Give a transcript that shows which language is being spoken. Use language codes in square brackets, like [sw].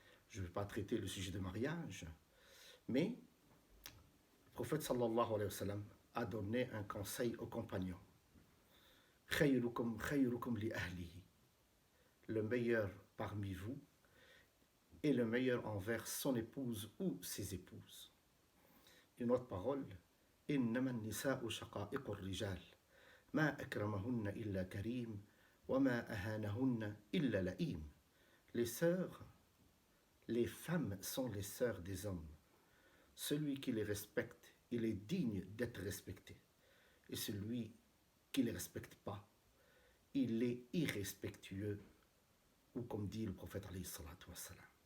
[fr] Je ne vais pas traiter le sujet de mariage, mais le prophète sallallahu alayhi wa sallam a donné un conseil aux compagnons. [ar] Khayrukum khayrukum li ahlihi. [fr] Le meilleur parmi vous est le meilleur envers son épouse ou ses épouses. Une autre parole, [ar] إنما النساء شقائق الرجال ما أكرمهن إلا كريم وما أهانهن إلا لئيم. [fr] Les sœurs, les femmes sont les sœurs des hommes. Celui qui les respecte, il est digne d'être respecté. Et celui qui ne les respecte pas, il est irrespectueux, ou comme dit le prophète alayhi salatu wassalam.